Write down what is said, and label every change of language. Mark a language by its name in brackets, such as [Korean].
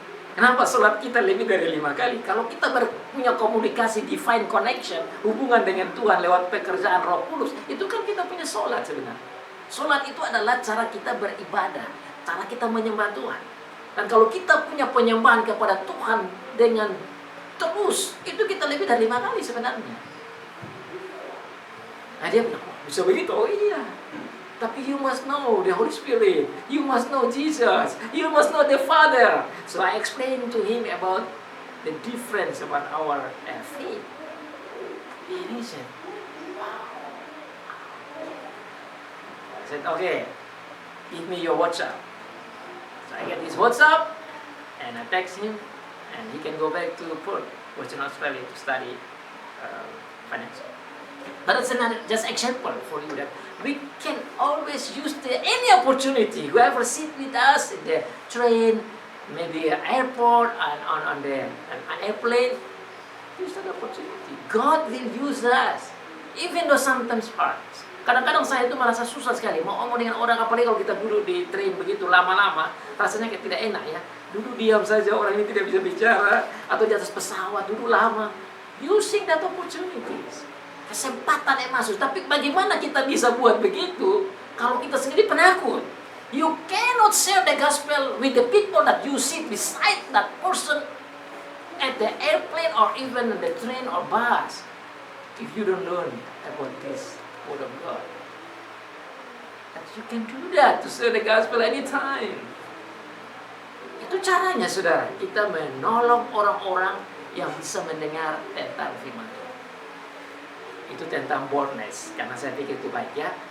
[Indonesian] Kenapa sholat kita lebih dari 5 kali? Kalau kita punya komunikasi, [English] divine connection, [Indonesian] hubungan dengan Tuhan lewat pekerjaan Roh Kudus, itu kan kita punya sholat sebenarnya. Sholat itu adalah cara kita beribadah, cara kita menyembah Tuhan. Dan kalau kita punya penyembahan kepada Tuhan dengan terus, itu kita lebih dari 5 kali sebenarnya. Nah dia bilang, bisa begitu? Oh iya. [English] Tapi you must know the Holy Spirit. You must know Jesus. You must know the Father. So I explained to him about the difference about our faith. And he said, wow. I said, okay, give me your WhatsApp. So I get his WhatsApp, and I text him, and he can go back to Perth, Western Australia, to study finance. But it's another just example for you that we can always use any opportunity. Whoever sit with us in the train, maybe an airport, and on an airplane, use that opportunity. God will use us, even though sometimes hard. [Indonesian] Kadang-kadang saya itu merasa susah sekali mau ngomong dengan orang, apalagi kalau kita duduk di train begitu lama-lama, rasanya kayak tidak enak ya. Duduk diam saja, orang ini tidak bisa bicara, atau di atas pesawat duduk lama. [English] Using that opportunities. [Indonesian] Kesempatan yang masuk. Tapi bagaimana kita bisa buat begitu kalau kita sendiri penakut? [English] You cannot share the gospel with the people that you sit beside that person at the airplane or even the train or bus if you don't learn about this word of God. And you can do that to share the gospel anytime. [Indonesian] Itu caranya, saudara, kita menolong orang-orang yang bisa mendengar tentang firman Tuhan. Itu tentang boldness, karena saya pikir itu baik ya.